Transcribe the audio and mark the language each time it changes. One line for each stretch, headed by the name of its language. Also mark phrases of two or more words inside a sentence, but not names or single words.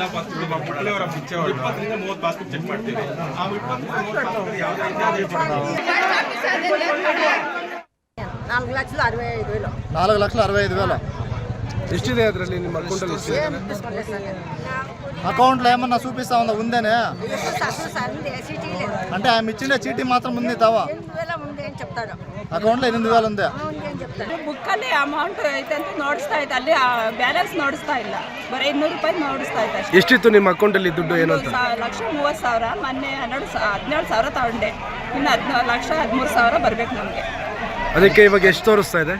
Kannada: ಪಾಸ್ಬುಕ್ ಅವರ ಪಿಚ್ಚೆ 20 ರಿಂದ 30 ಪಾಸ್ಬುಕ್ ಚೆಕ್ ಮಾಡ್ತೀವಿ. ಆ 20 ಪಾಸ್ಬುಕ್ ಯಾವುದೇ 4,65,000 ಎಷ್ಟಿದೆ ಅದರಲ್ಲಿ ನಿಮ್ಮ ಅಕೌಂಟಲ್ಲಿ?
Telugu: అకౌంట్లో ఏమన్నా చూపిస్తా ఉందా? ఉందేనే అంటే ఆమె ఇచ్చిండే చీటీ మాత్రం ఉంది తావా అకౌంట్లో 8,000 ఉంది.
Kannada: ಬುಕ್ ಅಲ್ಲಿ ಅಮೌಂಟ್ ಐತೆ ಅಂತ ನೋಡಿಸ್ತಾ ಇದ್ದೆ, ಅಲ್ಲಿ ಬ್ಯಾಲೆನ್ಸ್ ನೋಡಿಸ್ತಾ ಇಲ್ಲ, ಬರೀ 200 ರೂಪಾಯಿ ನೋಡಿಸ್ತಾ ಇದ್ದೆ. ಎಷ್ಟಿತ್ತು ನಿಮ್ಮ ಅಕೌಂಟಲ್ಲಿ ದುಡ್ಡು? ಏನಂತ 1,30,000 ಮೊನ್ನೆ 17,000 ತಗೊಂಡೆ. ಇನ್ನು 14,13,000 ಬರ್ಬೇಕು ನಮಗೆ. ಅದಕ್ಕೆ ಇವಾಗ ಎಷ್ಟು ತೋರಿಸ್ತಾ ಇದೆ?